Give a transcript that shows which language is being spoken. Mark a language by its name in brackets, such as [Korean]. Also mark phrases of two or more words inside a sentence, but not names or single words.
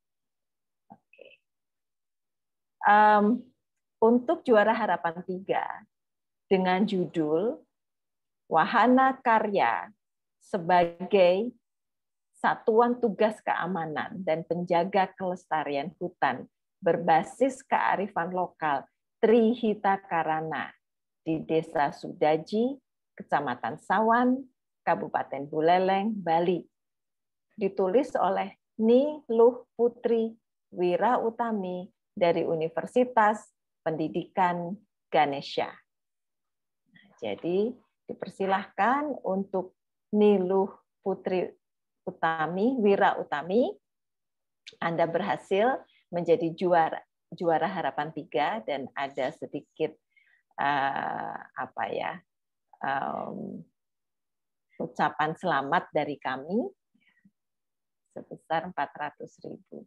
[Indonesian] Untuk juara harapan 3 dengan judul Wahana Karya sebagai Satuan Tugas Keamanan dan Penjaga Kelestarian Hutan berbasis kearifan lokal Trihita Karana di Desa Sudaji, Kecamatan Sawan, Kabupaten Buleleng, Bali. Ditulis oleh Ni Luh Putri Wira Utami dari Universitas Pendidikan Ganesha. Jadi dipersilahkan untuk Niluh Putri Utami, Wira Utami, Anda berhasil menjadi juara harapan 3, dan ada sedikit ucapan selamat dari kami sebesar 400.000.